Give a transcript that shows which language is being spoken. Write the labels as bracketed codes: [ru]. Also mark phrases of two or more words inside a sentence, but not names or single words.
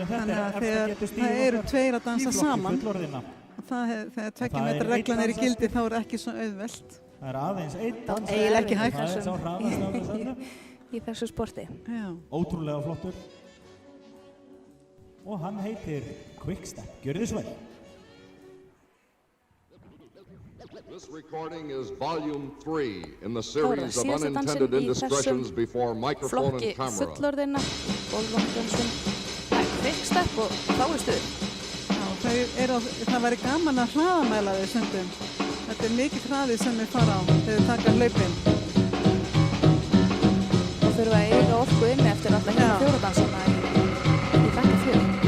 [is] Þannig að þegar það eru tveir að dansa saman, þegar 2 metra reglan í gildi þá er ekki svo auðvelt. Það aðeins einn dans. Eiginlega ekki hægt. Í þessu sporti. Já. Ótrúlega flottur. Og hann heitir Quickstep. Gjörðu svo vel. [en] This recording is volume 3 in the series of unintended indiscretions before microphone and camera. [is] Flokki fullorðinna, bólvangdönsum, Quickstep og þá er stuð. Já, það væri gaman að hraðamæla þau stundum. Þetta er mikið hraði sem við fara á þegar við taka hlaupin. Og þurfum að eiga orku inni eftir alltaf hérna fjóradansana í Bakka 4.